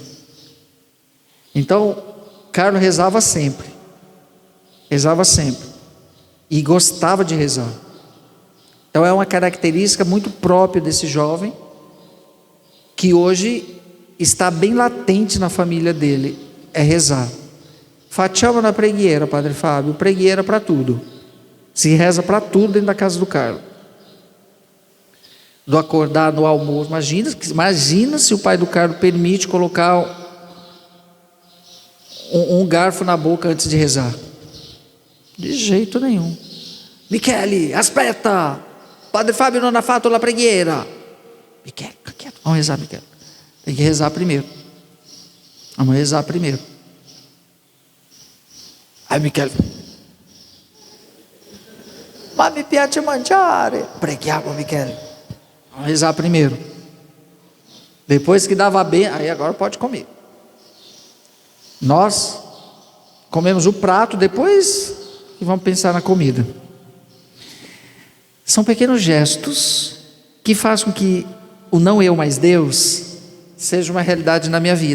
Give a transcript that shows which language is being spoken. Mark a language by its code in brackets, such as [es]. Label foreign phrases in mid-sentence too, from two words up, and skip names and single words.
[pt] Então, Carlos rezava sempre. Rezava sempre. E gostava de rezar. Então é uma característica muito própria desse jovem, que hoje está bem latente na família dele, é rezar. [it] Facciamo na preghiera, Padre Fábio, preghiera [pt] para tudo. [it] Se reza para tudo dentro da casa do Carlos. Do acordar, no almoço. Imagina se o pai do Carlos permite colocar um garfo na boca antes de rezar. De jeito nenhum. Michele, aspetta! Padre Fábio non ha fatto la preghiera. Michele, [pt] fica quieto. Vamos rezar, Michele. Tem que rezar primeiro. Vamos rezar primeiro. [it] Aí Michele, ma mi piace mangiare. Preghiamo, Michele. [pt] Vamos rezar primeiro. Depois que dava bem, aí agora pode comer. Nós comemos o prato, depois que vamos pensar na comida. São pequenos gestos que fazem com que o não eu, mas Deus seja uma realidade na minha vida.